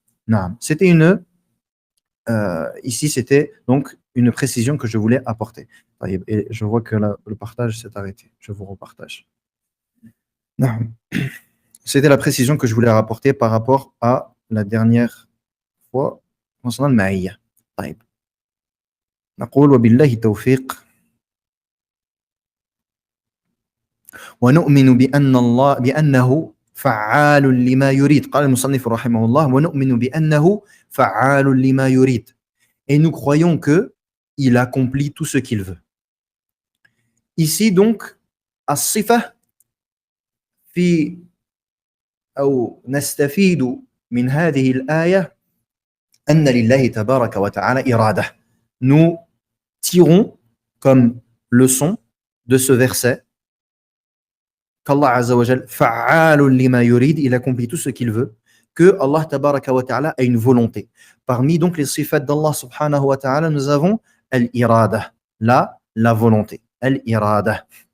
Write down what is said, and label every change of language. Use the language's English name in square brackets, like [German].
[French] Non, c'était ici, c'était donc une précision que je voulais apporter. Et je vois que le partage s'est arrêté. Je vous repartage. Non. C'était la précision que je voulais rapporter par rapport à la dernière fois concernant le ma'iyya. [Arabic] طيب. نقول وبالله التوفيق ونؤمن بأنه فعال لما يريد. قال المصنف رحمه الله ونؤمن بأنه فعال لما يريد. [French] Et nous croyons que il accomplit tout ce qu'il veut. Ici donc, [Arabic] الصفة في أو نستفيد من هذه الآية أن لله تبارك وتعالى إرادة. [French] Nous tirons comme leçon de ce verset qu'Allah Azza wa Jal [Arabic] fa'alun lima yurid, [French] il accomplit tout ce qu'il veut, que Allah tabaraka wa ta'ala a une volonté. Parmi donc les sifat d'Allah subhanahu wa ta'ala, nous avons al-irada, la volonté, al-irada.